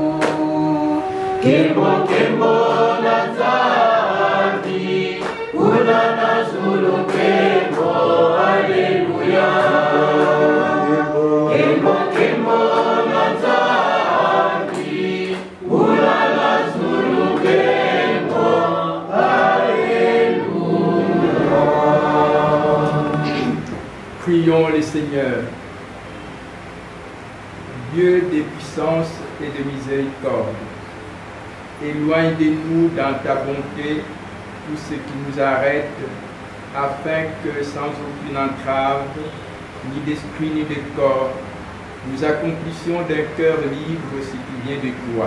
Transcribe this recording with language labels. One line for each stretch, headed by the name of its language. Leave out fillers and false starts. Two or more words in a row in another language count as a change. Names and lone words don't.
Kongo: Kembo kembo na zambi kuna na zulu kembo. Hallelujah. Kembo kembo na zambi kuna na zulu kembo.
French: Prions le Seigneur. Dieu des puissances et de miséricorde, éloigne de nous dans ta bonté tout ce qui nous arrête, afin que sans aucune entrave, ni d'esprit ni de corps, nous accomplissions d'un cœur libre ce qui vient de toi.